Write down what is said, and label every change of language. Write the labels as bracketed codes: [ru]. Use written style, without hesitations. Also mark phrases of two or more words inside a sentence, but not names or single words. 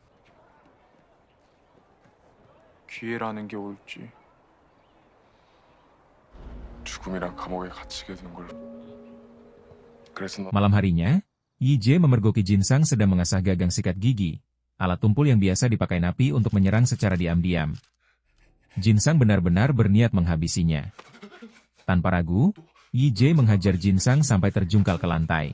[ko] 기회라는 게 올지 죽음이랑 감옥에 갇히게 된 걸. [id] Malam harinya, Yi memergoki Jin Sang sedang mengasah gagang sikat gigi, alat tumpul yang biasa dipakai napi untuk menyerang secara diam-diam. Jin Sang benar-benar berniat menghabisinya. Tanpa ragu, Yi menghajar Jin Sang sampai terjungkal ke lantai.